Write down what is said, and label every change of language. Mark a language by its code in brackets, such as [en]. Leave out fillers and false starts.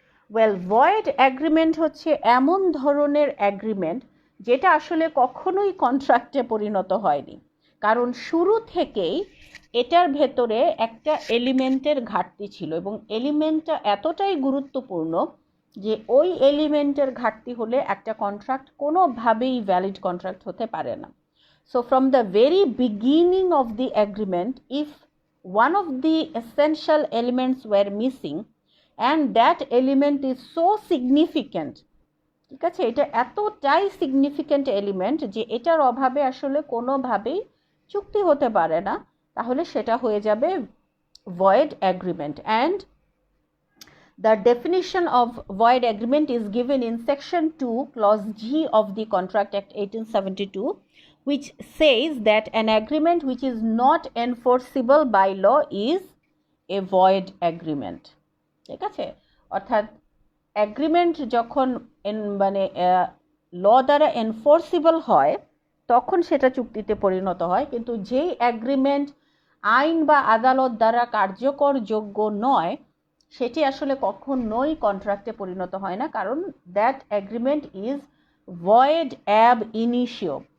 [bn] Well, void agreement হচ্ছে এমন ধরনের অ্যাগ্রিমেন্ট যেটা আসলে কখনোই কন্ট্রাক্টে পরিণত হয়নি, কারণ শুরু থেকেই এটার ভেতরে একটা এলিমেন্টের ঘাটতি ছিল, এবং এলিমেন্টটা এতটাই গুরুত্বপূর্ণ যে ওই এলিমেন্টের ঘাটতি হলে একটা কন্ট্রাক্ট কোনোভাবেই ভ্যালিড কন্ট্রাক্ট হতে পারে না। [en] So from the very beginning of the agreement, if one of the essential elements were missing and that element is so significant, [bn] ঠিক আছে, এটা এতটাই সিগনিফিক্যান্ট এলিমেন্ট যে এটার অভাবে আসলে কোনোভাবেই চুক্তি হতে পারে না, তাহলে সেটা হয়ে যাবে [en] void agreement. And the definition of void agreement is given in section 2 clause G of the Contract Act 1872, which says that an agreement which is not enforceable by law is a void agreement. [bn] ঠিক আছে, অর্থাৎ agreement যখন মানে ল দ্বারা এনফোর্সিবল হয় তখন সেটা চুক্তিতে পরিণত হয়, কিন্তু যেই অ্যাগ্রিমেন্ট আইন বা আদালত দ্বারা কার্যকর যোগ্য নয় সেটি আসলে কখনোই কন্ট্রাক্টে পরিণত হয় না, কারণ [en] That agreement is void ab initio.